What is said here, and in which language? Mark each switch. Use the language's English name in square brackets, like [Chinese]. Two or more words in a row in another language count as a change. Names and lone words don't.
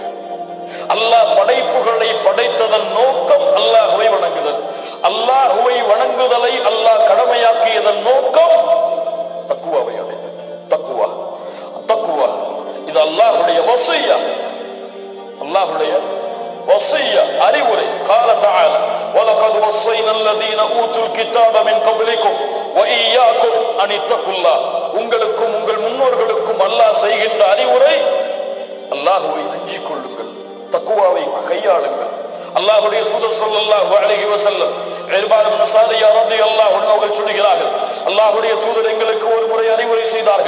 [Tamil] அல்லாஹ் படைப்புகளை படைத்ததன் நோக்கம் அல்லாஹ்வை வணங்குதல். அல்லாஹ்வை வணங்குதலை அல்லாஹ் கடமையாக்கியதன் நோக்கம் தக்வாவை அடைதல். தக்வா, தக்வா இது அல்லாஹ்வுடைய வஸிய்யா, அல்லாஹ்வுடைய வஸிய்யா, அறிவுரை. [Arabic] قال تعالى ولقد وصينا الذين اوتوا الكتاب من قبلكم واياكم ان اتقوا الله. [Tamil] உங்களுக்கும் உங்கள் முன்னோர்களுக்கும் அல்லாஹ் செய்கின்ற அறிவுரை, அல்லாஹ்வை அஞ்சிக் கொள்ளுங்கள், தக்வாவை கையாளுங்கள். அல்லாஹ்வுடைய தூதர் [Arabic] صلى الله عليه وسلم [Tamil] இர்பாத் இப்னு சாரியா [Arabic] رضي الله عنه [Tamil] அவர்கள் சொல்கிறார்கள், அல்லாஹ்வுடைய தூதர் எங்களுக்கு ஒரு முறை அறிவுரை செய்தார்கள்.